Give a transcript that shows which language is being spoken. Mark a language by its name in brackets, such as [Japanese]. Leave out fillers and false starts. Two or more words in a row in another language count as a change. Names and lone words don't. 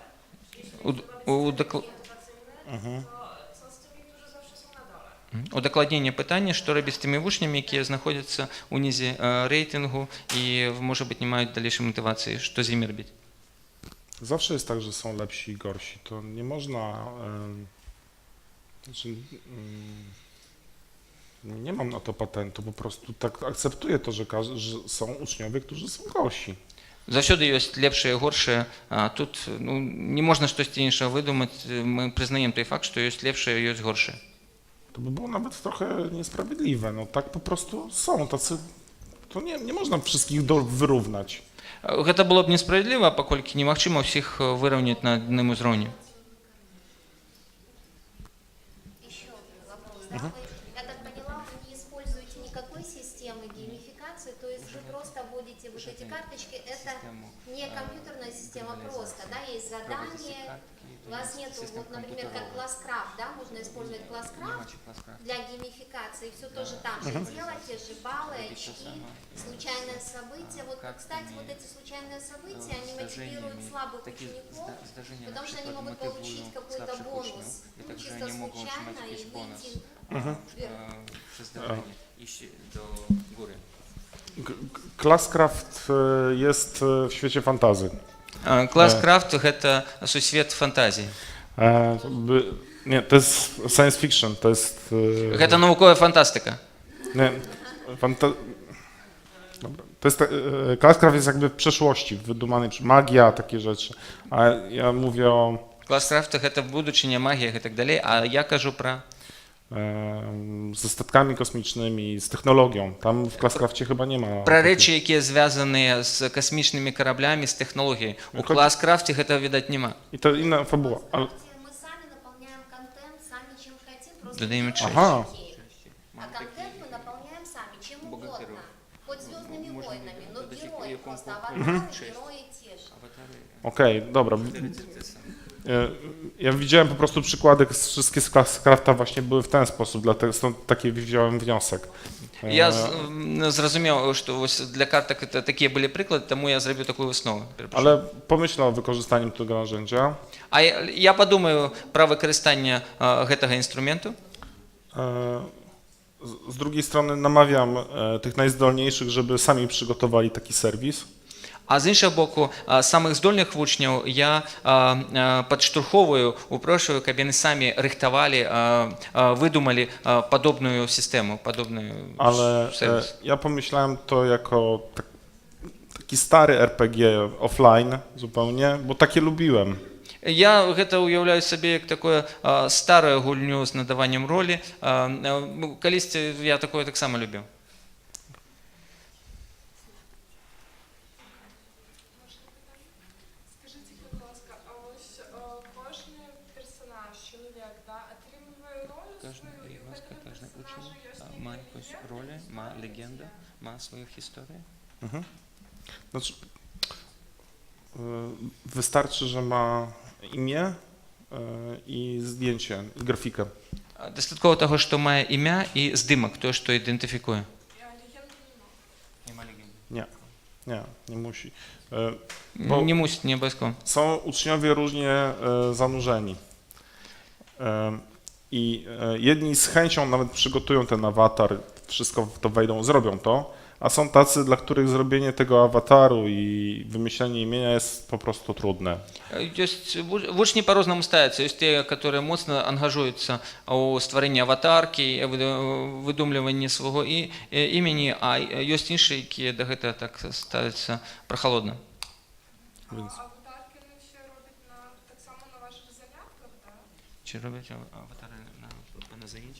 [Polish] Jeśli motywacyjny, to co z tymi, którzy zawsze są na dole? [Ukrainian] Удакладнення питання, що робити з тими учнями, які знаходяться у низі рейтингу і, може бути, не мають дальшої мотивації. Що з ними робити? [Polish] Zawsze jest tak, że są lepsi i gorsi. To nie można. Znaczy, nie mam na to patentu, po prostu tak akceptuję to, że są uczniowie, którzy są gorsi. [Belarusian] Заўсёды ёсць лепшае і горшае, а тут не можна штосьці іншае выдумаць, мы прызнаем той факт, што ёсць лепшае і ёсць горшае. [Polish] To by było nawet trochę niesprawiedliwe. No tak po prostu są tacy. To nie można wszystkich wyrównać. [Belarusian] Гэта было б несправядліва, паколькі немагчыма ўсіх выраўняць на адным узроўні. [Russian] Еще вопрос. Да? Я так поняла, вы не используете никакой системы геймификации, то есть вы просто вводите вот эти карточки, это не компьютерная система просто, да, есть задание, у вас нет, вот, например, как ClassCraft, да, можно использовать ClassCraft для геймификации, все тоже там же делать, те же баллы, очки, случайное событие. Вот, кстати, вот эти случайные события, они мотивируют слабых учеников, потому что они могут получить какой-то бонус, ну, чисто случайно и выйти вверх. [Polish] ClassCraft jest w świecie fantazy. [Belarusian] ClassCraft гэта сусвет фантазіі. [Polish] Nie, to jest [English] science fiction, [Polish] to jest. [Belarusian] Гэта навуковая фантастыка. [Polish] Nie, Dobra. To jest. ClassCraft jest jakby w przeszłości, wydumany magia, takie rzeczy. A ja mówię o. [Belarusian] ClassCraft гэта будучыня, магія і так далей, а я кажу пра [Polish] Ze statkami kosmicznymi, z technologią. Tam w ClassCrafcie chyba nie ma. [Belarusian] пра рэчы, якія звязаныя з касмічнымі караблямі, з тэхналогіяй. У ClassCrafте гэта, відаць, нема. [Polish] I to inna fabuła. Ale... [Russian] Мы сами наполняем контент, сами чем хотим, просто [Ukrainian] Додаем [Russian] герои Ага. такие. А контент мы наполняем сами, чем угодно. Хоть Звездными войнами, но герои просто аватары, герои те же. [Polish] Okej, dobra. Ja widziałem po prostu przykłady, wszystkie z ClassCrafta właśnie były w ten sposób, dlatego stąd taki wziąłem wniosek. [Belarusian] Я зразумеў, што для картак такія былі прыклады, таму я зрабіў такую выснову. [Polish] Ale pomyślę o wykorzystaniu tego narzędzia. [Belarusian] А я падумаю пра выкарыстанне гэтага інструменту. [Polish] Z drugiej strony namawiam tych najzdolniejszych, żeby sami przygotowali taki serwis. [Belarusian] А з іншага боку, самых здольных вучняў я падштурхоўваю, упрошую, каб яны самі рыхтавалі, выдумалі падобную сістэму, падобную сервіс. [Polish] Ja pomyślałem to jako taki stary RPG offline zupełnie, bo takie lubiłem. [Belarusian] Я гэта ўяўляю сабе як такое старую гульню з надаваннем ролі. Калісьці я такое таксама любіў. [Ukrainian] Скажіть, будь ласка, а ось кожен персонаж, чоловік, да, отримує роль свою, і у кожного персонажа є свій Має якусь роль, має легенду, має свою історію. [Polish] Znaczy, wystarczy, że ma imię i zdjęcie, i grafikę. [Belarusian] Дастаткова таго, што мае імя і здымак, тое, што ідэнтыфікуе. [Ukrainian] легенду нема. [Belarusian] Нема легенды. [Polish] Nie, Nie musi. Bo [Ukrainian] Не мусить, не обов'язково. [Polish] są uczniowie różnie zanurzeni. I jedni z chęcią nawet przygotują ten awatar, wszystko w to wejdą, zrobią to, a są tacy, dla których zrobienie tego awataru i wymyślenie imienia jest po prostu trudne. [Belarusian] Есть вучні по-разному ставятся. [Russian] Есть те, которые [Ukrainian] моцно ангажуються у створенні аватарки, видумлюванні свого імені, а есть інші, які до гэтага так ставяться прохолодно. [Polish] Więc [Ukrainian] Аватарки вони ще роблять так само на ваших занятках, так? Чи роблять аватари на заняттях?